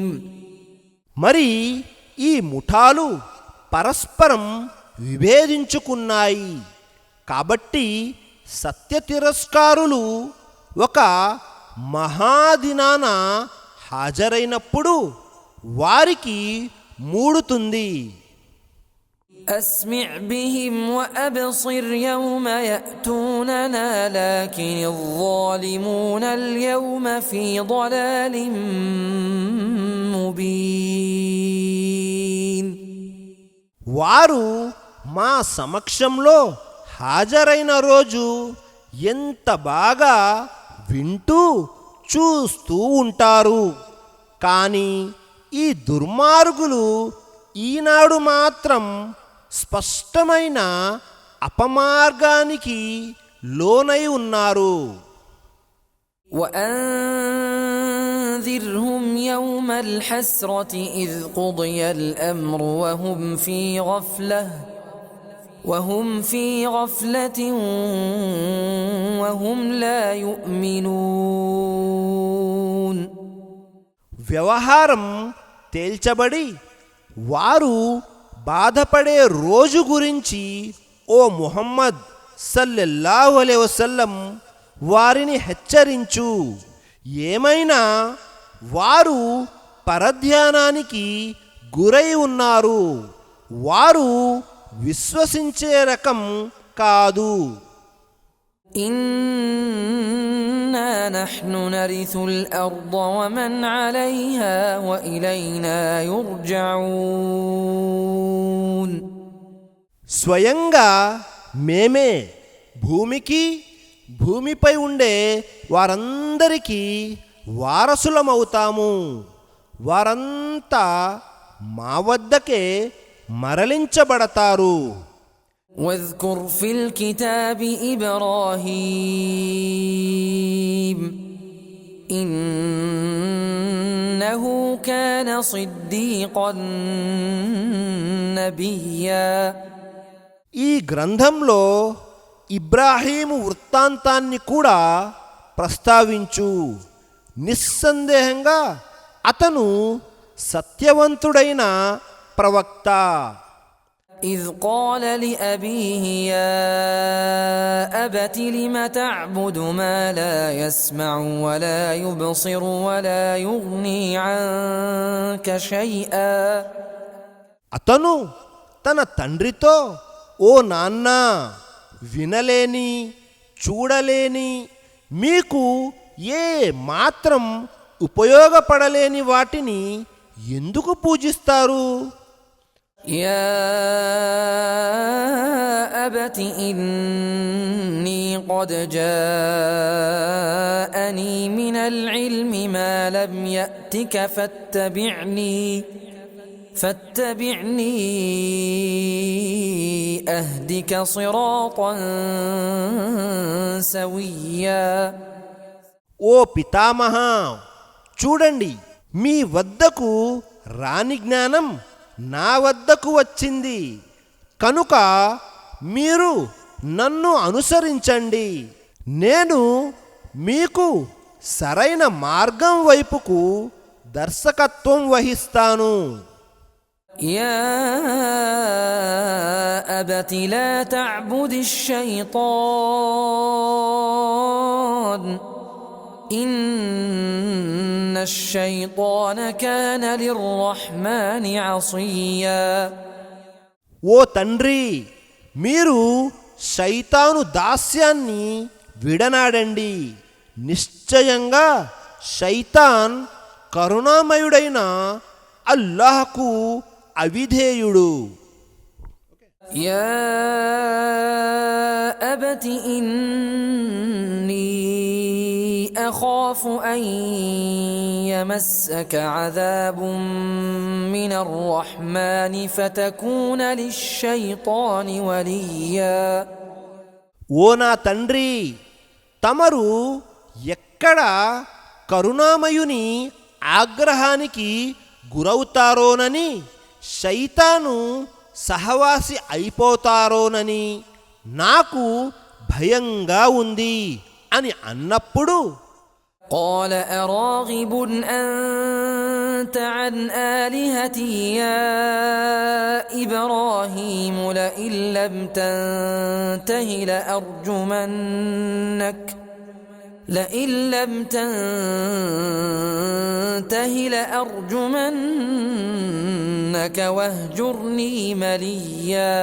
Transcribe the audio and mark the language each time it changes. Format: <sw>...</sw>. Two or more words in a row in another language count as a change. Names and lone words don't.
<te>మరి ఈ ముఠాలు పరస్పరం విభేదించుకున్నాయి కాబట్టి సత్య తిరస్కారులు ఒక మహాదినాన హాజరైనప్పుడు వారికి మూడుతుంది.</te> <ar>أسمع بهم وأبصر يوم يأتوننا لكن الظالمون اليوم في ضلال مبين.</ar> <te>వారు మా సమక్షంలో హాజరైన రోజు ఎంత బాగా వింటూ చూస్తూ ఉంటారు, కానీ ఈ దుర్మార్గులు ఈనాడు మాత్రం స్పష్టమైన అపమార్గానికి లోనై ఉన్నారు.</te> <ar>وأنذرهم يوم الحسرة إذ قضي الأمر وهم في غفلة وهم لا يؤمنون.</ar> <te>వ్యవహారం తేల్చబడి వారు బాధపడే రోజు గురించి ఓ ముహమ్మద్</te> <ar>صلى الله عليه وسلم</ar> <te>వారిని హెచ్చరించు. ఏమైనా వారు పరధ్యానానికి గురై ఉన్నారు, వారు విశ్వసించే రకం కాదు.</te> <ar>إنا نحن نرث الأرض ومن عليها وإلينا يرجعون.</ar> <te>స్వయంగా మేమే భూమికి భూమిపై ఉండే వారందరికీ వారసులమవుతాము, వారంతా మా వద్దకే మరలించబడతారు.</te> <ar>واذكر في الكتاب إبراهيم إنه كان صديقا نبيا.</ar> <te>ఈ గ్రంథంలో ఇబ్రాహీము వృత్తాంతాన్ని కూడా ప్రస్తావించు. నిస్సందేహంగా అతను సత్యవంతుడైన ప్రవక్త.</te> <ar>إذ قال لأبيه يا أبت لم تعبد ما لا يسمع ولا يبصر ولا يغني عنك شيئا.</ar> <te>అతను తన తండ్రితో, ఓ నాన్న, వినలేని చూడలేని మీకు ఏ మాత్రం ఉపయోగపడలేని వాటిని ఎందుకు పూజిస్తారు?</te> <ar>يا أبت إني قد جاءني من العلم ما لم يأتك فاتبعني أهدك صراطا سويا.</ar> <te>ఓ పితామహా, చూడండి, మీ వద్దకు రాని జ్ఞానం నా వద్దకు వచ్చింది, కనుక మీరు నన్ను అనుసరించండి, నేను మీకు సరైన మార్గం వైపుకు దర్శకత్వం వహిస్తాను.</te> <ar>يا أبت لا تعبد الشيطان إن الشيطان كان للرحمن عصيا.</ar> <te>ఓ తండ్రి, మీరు శైతాను దాస్యాన్ని విడనాడండి. నిశ్చయంగా శైతాన్ కరుణామయుడైన అల్లాహ్కు అవిధేయుడు.</te> <ar>يا أبت إني أخاف أن يمسك عذاب من الرحمن فتكون للشيطان وليا.</ar> <te>ఓ నా తండ్రి, తమరు ఎక్కడ కరుణామయుని ఆగ్రహానికి గురవుతారోనని, శైతాను సహవాసి అయిపోతారోనని నాకు భయంగా ఉంది అని అన్నప్పుడు,</te> <ar>قال أراغب أنت عن آلهتي يا إبراهيم لئن لم تنته لأرجمنك واهجرني مليا.</ar>